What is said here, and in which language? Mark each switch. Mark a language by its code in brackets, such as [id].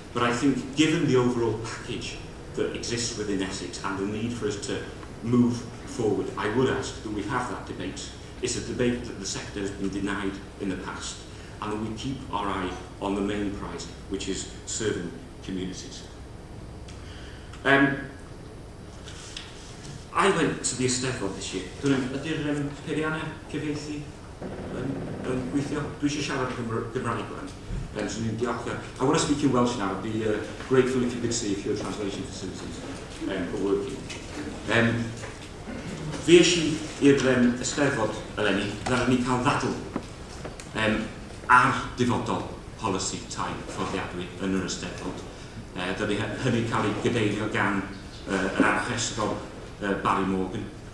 [en] But I think, given the overall package that exists within Essex and the need for us to move forward, I would ask that we have that debate. It's a debate that the sector has been denied in the past, and that we keep our eye on the main prize, which is serving communities. I went to the Eisteddfod this year. [cy] Ydy'r peiriannau cyfieithu gweithio? Dwi eisiau siarad Gymraeg rwan. [en] So I want to speak in Welsh now. I'd be grateful if you could see if your translation facilities are working. [cy] Fi eisiau i'r Eisteddfod eleni, ddaren ni cael ddadl ar dyfodol polisi tai fforddiadwy yn yr Eisteddfod. Dydy hynny cael ei gydeirio gan yr archesgol Barry Morgan.